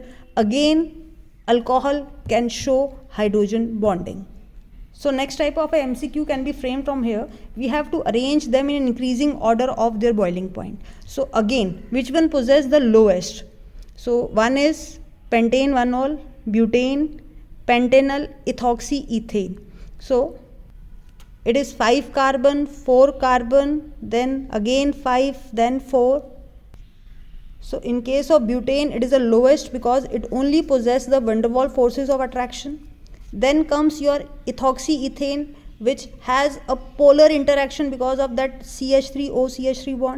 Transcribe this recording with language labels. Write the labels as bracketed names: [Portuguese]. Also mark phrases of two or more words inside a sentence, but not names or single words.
[English] Again alcohol can show hydrogen bonding. So next type of a MCQ can be framed from here. We have to arrange them in an increasing order of their boiling point. So again, which one possess the lowest? So one is pentane 1-ol, butane, pentanol, ethoxyethane. So it is 5 carbon, 4 carbon, then again 5, then 4. So in case of butane, it is the lowest because it only possesses the van der Waals forces of attraction. Then comes your ethoxyethane, which has a polar interaction because of that CH3O bond.